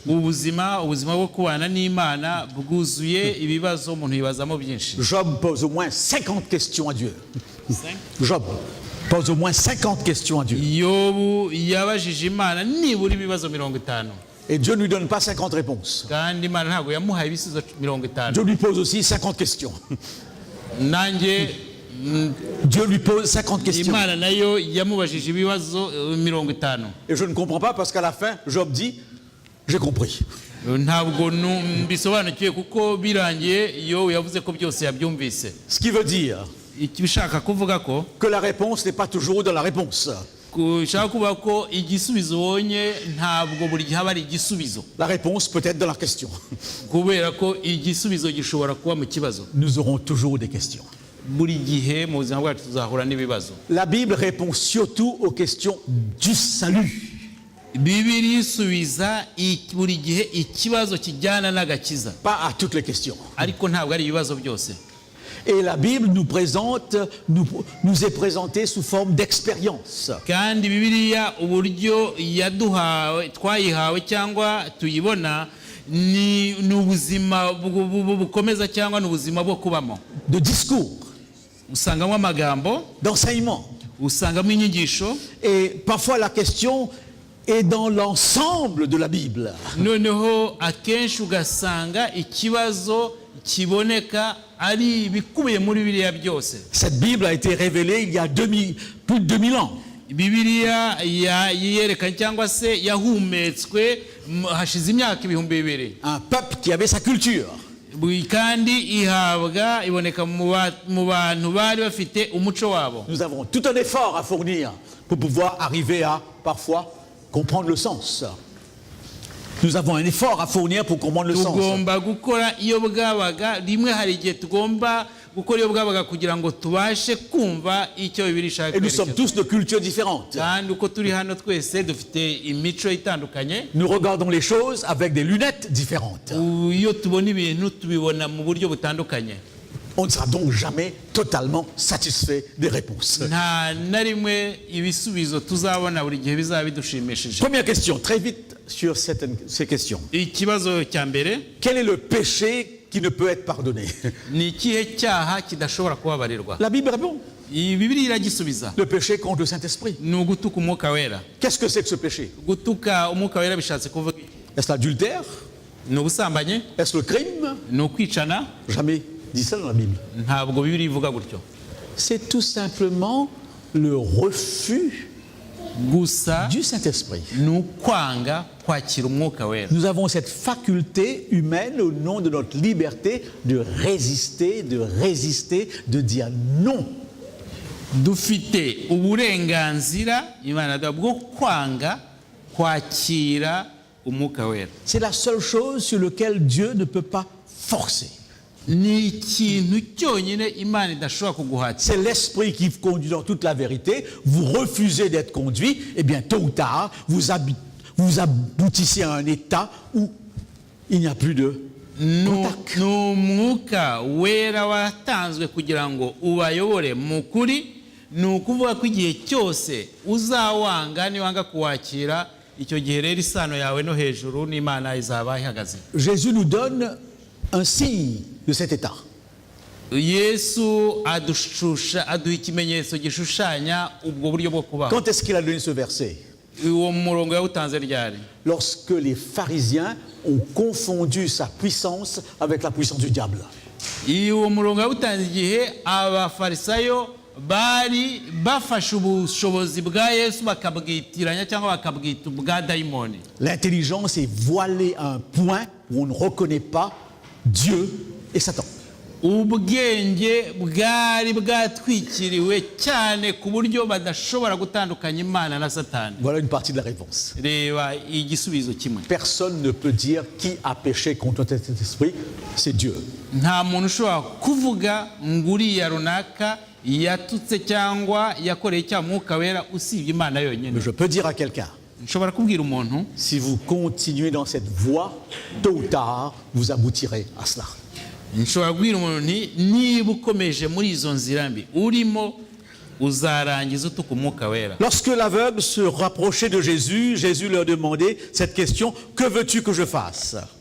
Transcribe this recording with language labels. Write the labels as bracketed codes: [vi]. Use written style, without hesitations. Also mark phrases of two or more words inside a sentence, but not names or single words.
[fr] Job pose au moins 50 questions à Dieu. Job pose au moins 50 questions à Dieu. Et Dieu ne lui donne pas 50 réponses. [rw] kandi Imana ntabwo yamuhaye ibisubizo 50. [fr] Dieu lui pose aussi 50 questions. [rw] nanjye [fr] Dieu lui pose 50 questions. [rw] Imana nayo yamubajije ibibazo 50. [fr] Et je ne comprends pas parce qu'à la fin, Job dit, j'ai compris. [rw] ntabwo mbisobanukiwe kuko birangiye Yobu yavuze ko byose yabyumvise. [fr] Ce qui veut dire [rw] Ikibishaka kuvuga ko [fr] que la réponse n'est pas toujours dans la réponse. [rw] kushaka kuvuga ko igisubizo ubonye ntabwo buri gihe aba ari igisubizo. [fr] La réponse peut être dans la question. [rw] kubera ko igisubizo gishobora kuba mu kibazo. [fr] Nous aurons toujours des questions. [rw] buri gihe mu buzima bwacu tuzahura n'ibibazo. [fr] La Bible répond surtout aux questions du salut. [rw] Bibiliya isubiza buri gihe ikibazo kijyana n'agakiza. [fr] Pas à toutes les questions. [rw] ariko ntabwo ari ibibazo byose. [fr] Et la Bible nous est présentée sous forme d'expérience. [rw] kandi Bibiliya uburyo twayihawe cyangwa tuyibona ni ubuzima bukomeza cyangwa ni ubuzima bwo kubamo. [fr] De discours. [rw] usangamo amagambo. [fr] D'enseignement. [rw] usangamo inyigisho. [fr] Et parfois la question est dans l'ensemble de la Bible. [rw] noneho akenshi ugasanga ikibazo kiboneka ari bikubiye muri Bibiliya byose. [fr] Cette Bible a été révélée il y a plus de 2000 ans. [rw] Bibiliya yerekanye cyangwa se yahumetswe hashize imyaka 2000. [fr] Un peuple qui avait sa culture. [rw] kandi iboneka mu bantu bari bafite umuco wabo. [fr] Nous avons tout un effort à fournir pour pouvoir arriver à parfois comprendre le sens. Nous avons un effort à fournir pour comprendre le sens. [rw] tugomba gukora iyo bwabaga rimwe hari igihe tugomba gukora iyo bwabaga kugira ngo tubashe kumva icyo Bibiliya ishaka. [fr] Et nous sommes tous de cultures différentes. [rw] kandi uko turi hano twese dufite imico itandukanye. [fr] Nous regardons les choses avec des lunettes différentes. [rw] iyo tubona ibintu tubibona mu buryo butandukanye. [fr] On ne sera donc jamais totalement satisfait des réponses. [rw] nta na rimwe ibisubizo tuzabona buri gihe bizaba bidushimishije. [fr] Première question, très vite sur ces questions. [rw] ikibazo cya mbere, [fr] quel est le péché qui ne peut être pardonné? [rw] ni ikihe cyaha kidashobora kubabarirwa? [fr] La Bible répond. [rw] Bibiliya iragisubiza. [fr] Le péché contre le Saint-Esprit. [rw] ni ugutuka umwuka wera. [fr] Qu'est-ce que c'est que ce péché? [rw] gutuka umwuka wera bishatse kuvuga iki? [fr] Est-ce l'adultère? [rw] ni ubusambanyi? [fr] Est-ce le crime? [rw] ni ukwicana? [fr] Jamais dit ça dans la Bible. [rw] ntabwo Bibiliya ivuga gutyo. [fr] C'est tout simplement le refus [rw] gusa [fr] du Saint-Esprit. [rw] ni ukwanga kwakira umwuka wera. [fr] Nous avons cette faculté humaine au nom de notre liberté de résister, de dire non. [rw] dufite uburenganzira Imana bwo kwanga kwakira umwuka wera. [fr] C'est la seule chose sur laquelle Dieu ne peut pas forcer. [rw] ni ikintu cyonyine Imana idashobora kuguhatira. [fr] C'est l'Esprit qui vous conduit dans toute la vérité. Vous refusez d'être conduit, et bien tôt ou tard, vous aboutissez à un état où il n'y a plus de contact. [rw] ni umwuka wera watanzwe kugira ngo ubayobore mu kuri. ni ukuvuga ko igihe cyose uzawanga niwanga kuwakira, icyo gihe rero isano yawe no hejuru n'Imana izaba ihagaze. [fr] Jésus nous donne un signe de cet état. [rw] Yesu aduha ikimenyetso gishushanya ubwo buryo bwo kubaho. [fr] Quand est-ce qu'il a donné ce verset? [rw] uwo murongo yawutanze ryari? [fr] Lorsque les pharisiens ont confondu sa puissance avec la puissance du diable. [rw] uwo murongo yawutanze igihe abafarisayo bari bafashe ubushobozi bwa Yesu bakabwitiranya cyangwa bakabwita ubwa dayimoni. [fr] L'intelligence est voilée à un point où on ne reconnaît pas Dieu et Satan. [rw] ubwenge bwari bwatwikiriwe cyane ku buryo badashobora gutandukanya Imana na Satani. [fr] Voilà une partie de la réponse. [rw] Reba igisubizo kimwe. [fr] Personne ne peut dire qui a péché contre cet esprit, c'est Dieu. [rw] nta muntu ushobora kuvuga nguriya runaka yatutse cyangwa yakoreye cya mwuka wera usibye Imana yonyine. [fr] Mais je peux dire à quelqu'un, [rw] nshobora kubwira umuntu, [fr] si vous continuez dans cette voie, tôt ou tard, vous aboutirez à cela. [rw] nshobora kubwira umuntu nti niba ukomeje muri izo nzira mbi urimo uzarangiza utuka umwuka wera. [fr] Lorsque l'aveugle se rapprochait de Jésus, Jésus leur demandait cette question: que veux-tu que je fasse?